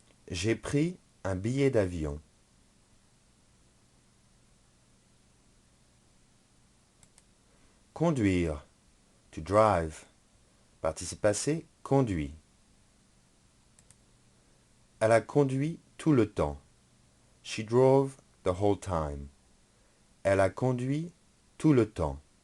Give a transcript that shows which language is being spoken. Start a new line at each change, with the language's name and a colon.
French: J'ai pris un billet d'avion.
English: Conduire. To drive. Participe passé, conduit.
French: Elle a conduit tout le temps.
English: She drove the whole time.
French: Elle a conduit tout le temps.